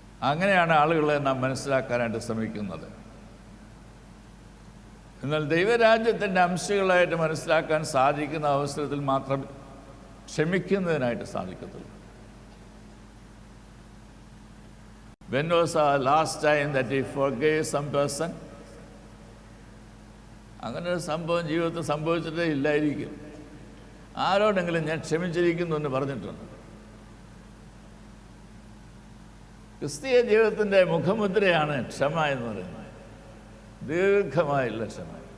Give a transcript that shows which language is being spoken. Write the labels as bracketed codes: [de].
[ml] അങ്ങനെയാണ് ആളുകളെ നാം മനസ്സിലാക്കാനായിട്ട് ശ്രമിക്കുന്നത്. എന്നാൽ ദൈവരാജ്യത്തിൻ്റെ അംശങ്ങളായിട്ട് മനസ്സിലാക്കാൻ സാധിക്കുന്ന അവസരത്തിൽ മാത്രം ക്ഷമിക്കുന്നതിനായിട്ട് സാധിക്കത്തുള്ളൂ. [en] When was the last time that he forgave some person? [ml] അങ്ങനെ ഒരു സംഭവം ജീവിതത്തിൽ സംഭവിച്ചിട്ടേ ഇല്ലായിരിക്കും. ആരോടെങ്കിലും ഞാൻ ക്ഷമിച്ചിരിക്കുന്നു എന്ന് പറഞ്ഞിട്ടുണ്ട്. ക്രിസ്തീയ ജീവിതത്തിൻ്റെ മുഖമുദ്രയാണ് ക്ഷമ എന്ന് പറയുന്നത്. ദീർഘമായുള്ള ക്ഷമ.